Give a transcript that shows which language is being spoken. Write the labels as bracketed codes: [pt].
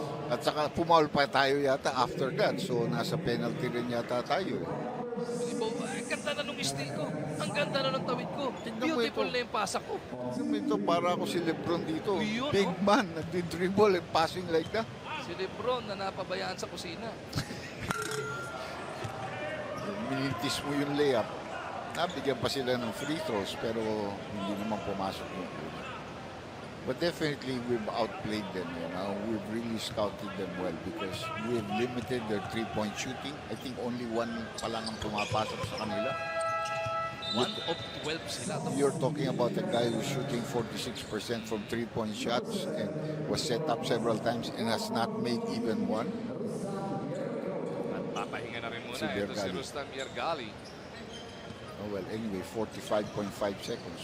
[tl] At saka pumaul pa tayo yata after that. So nasa penalty rin yata tayo. Si Bo, ang ganda na nung steal ko. Ang ganda na ng tawid ko. Beautiful na yung pasa ko. Ito para ako si Lebron dito. Yun, [en] Big man, nagdi-dribble and passing like that. [tl] Si Lebron na napabayaan sa kusina. Minintis mo yung layup. Nabigyan pa sila ng free throws pero hindi naman pumasok yung una. [en] But definitely we've outplayed them. We've really scouted them well because we've limited their three-point shooting. I think only one [tl] pa lang ang pumapasok sa kanila. 1 of 12 sila. [en] You're talking about a guy who's shooting 46% from three-point shots and was set up several times and has not made even one. [tl] At papahinga na rin muna. Si Ito si Yargali. Rustam Yargali. [en] Oh, well, anyway, 45.5 seconds.